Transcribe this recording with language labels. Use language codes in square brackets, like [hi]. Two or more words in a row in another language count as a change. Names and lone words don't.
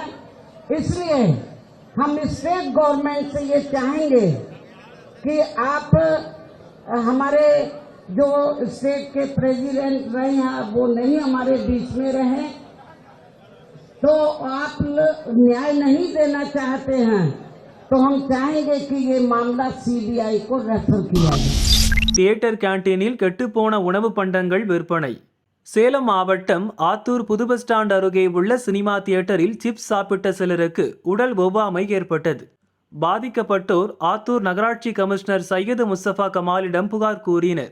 [hi] इसलिए हम [en] state government [hi] से ये चाहेंगे कि आप हमारे जो स्टेट के प्रेसिडेंट रहे हैं वो नहीं हमारे बीच में रहे, तो आप न्याय नहीं देना चाहते हैं तो हम चाहेंगे कि ये मामला CBI को रेफर किया जाए. [en] theatre canteenil [ta] கெட்டுப்போன உணவு பண்டங்கள் விற்பனை. சேலம் மாவட்டம் ஆத்தூர் புது [en] bus stand [ta] அருகே உள்ள [en] cinema theatreil [ta] சிப்ஸ் சாப்பிட்ட சிலருக்கு உடல் ஒவ்வாமை ஏற்பட்டது. பாதிக்கப்பட்டோர் ஆத்தூர் நகராட்சி கமிஷனர் சையது முஸ்தபா கமாலிடம் புகார் கூறினர்.